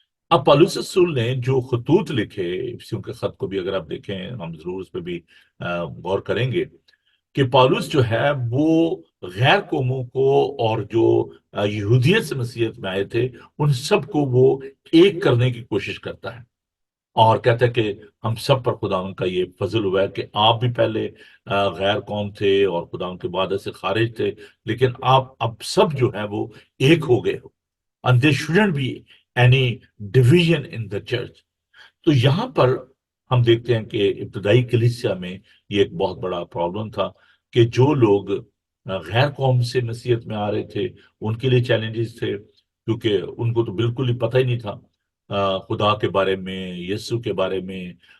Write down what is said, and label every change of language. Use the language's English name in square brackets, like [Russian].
[Urdu] اب پالوس رسول نے جو خطوط لکھے، افسیوں کے خط کو بھی اگر آپ دیکھیں، ہم ضرور اس پہ بھی غور کریں گے کہ پالوس جو ہے وہ غیر قوموں کو اور جو یہودیت سے مسیحیت میں آئے تھے ان سب کو وہ ایک کرنے کی کوشش کرتا ہے، اور کہتا ہے کہ ہم سب پر خدا ان کا یہ فضل ہوا ہے کہ آپ بھی پہلے غیر قوم تھے اور خدا ان کے وعدے سے خارج تھے، لیکن آپ اب سب جو ہے وہ ایک ہو گئے ہو. [English] And there shouldn't be any division in the church. [Urdu] تو یہاں پر ہم دیکھتے ہیں کہ ابتدائی کلیسیا میں یہ ایک بہت بڑا پرابلم تھا کہ جو لوگ غیر قوم سے مسیحیت میں آ رہے تھے ان کے لیے چیلنجز تھے، کیونکہ ان کو تو بالکل ہی پتہ ہی نہیں تھا خدا کے بارے میں، یسوع کے بارے میں.